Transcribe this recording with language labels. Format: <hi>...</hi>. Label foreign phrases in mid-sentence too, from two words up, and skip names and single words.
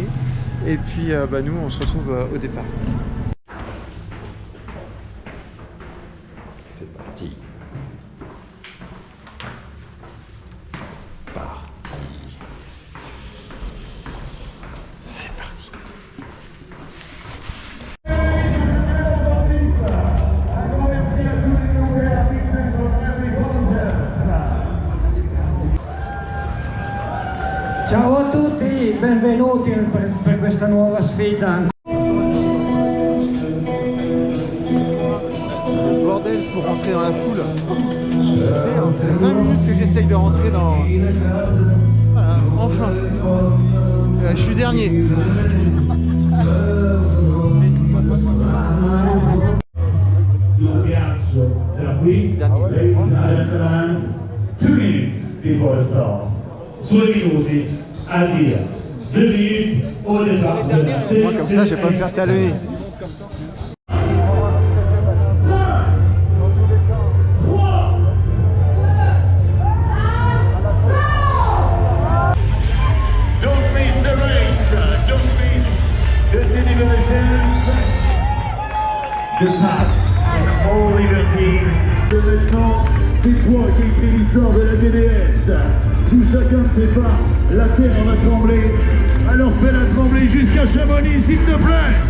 <fr>Et puis nous on se retrouve au départ. C'est parti. C'est parti.</fr> <it>Ciao a tutti, benvenuti per questa nuova sfida.</it> <fr>Le bordel pour rentrer dans la foule. Ça fait 20 minutes que j'essaye de rentrer dans... Voilà, enfin. Je suis dernier.</fr> <it>Il ghiaccio tra qui,</it> <en>ladies and gentlemen, 2 minutes before start.</en> <it>2 minuti al via.</it> <fr>2 minutes au départ. Moi comme ça je vais pas me faire talonner.</fr> <en>Don't miss the race, don't miss the celebrations, the past and all liberty.</en> <fr>Maintenant, c'est toi qui écris l'histoire de la TDS. Sous chacun de tes pas, la terre va trembler. Alors fais-la trembler jusqu'à Chamonix, s'il te plaît.</fr>